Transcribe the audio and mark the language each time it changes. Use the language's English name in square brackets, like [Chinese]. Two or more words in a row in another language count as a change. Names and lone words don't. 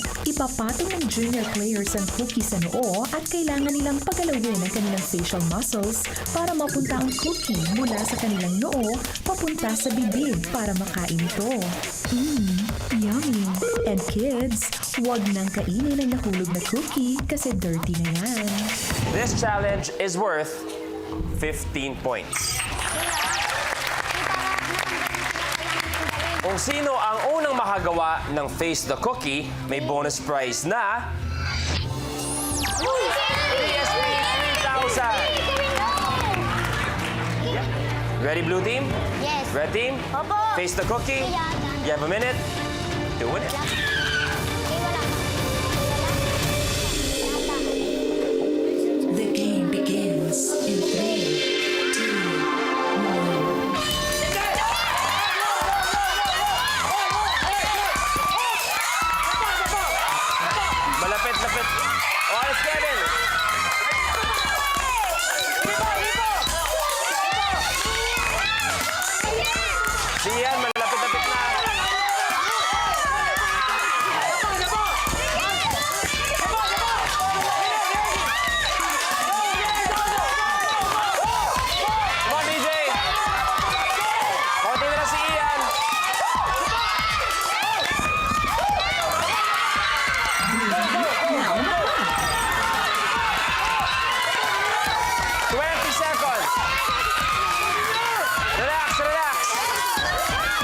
[Filipino] Ipapatong ng [English] junior players [Filipino] ang cookie sa noo at kailangan nilang pagalawin ang kanilang [English] facial muscles [Filipino] para mapunta ang cookie mula sa kanilang noo papunta sa bibig para makain ito. Yummy! [English] And kids, [Filipino] huwag nang kainin ang nahulog na cookie kasi dirty na yan. [English] This challenge is worth 15 points. [Filipino] Kung sino ang unang makagawa ng Face the Cookie, may [English] bonus prize [Filipino] na PSP 3,000. [English] Ready, blue team? Yes. Red team? [Filipino] Opo. [English] Face the Cookie. You have a minute to win it. The game begins in 3, 2, 1. [Filipino] Malapit-lapit. Oras, Kevin. Si Ian, malapit-lapit na. [English] Come on, DJ. [Filipino] Konti na lang si Ian. [English] Twenty seconds. Relax, relax.